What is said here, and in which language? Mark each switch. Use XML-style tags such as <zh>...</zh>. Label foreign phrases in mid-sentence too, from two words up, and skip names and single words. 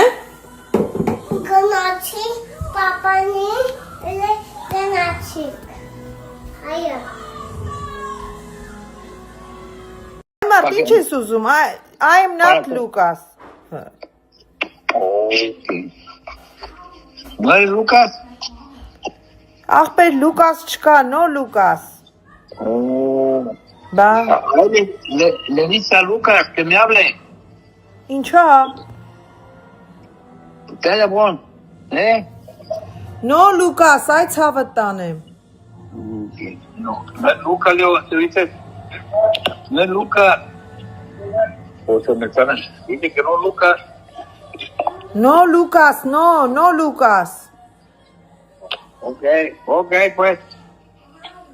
<hy>Գնացի պապանի գնացի։ Այո։ Մարդ, ինչ ես ուզում։</hy> <en>I am not Lucas։ Where is Lucas?</en> <hy>Ախպեր Լուկաս չկա, no Lucas։ Բա,</hy> <es>Le dice a Lucas que me hable.</es> <hy>ինչա։</hy> <es>Teléfono, ¿eh? No Lucas,</es> <hy>այդ ցավը տանեմ։</hy> <es>No es Lucas, Leo, se dice. No es Lucas. O sea, me están. Dice que no es Lucas. No Lucas, no Lucas։ Ok, pues. Bye.</es>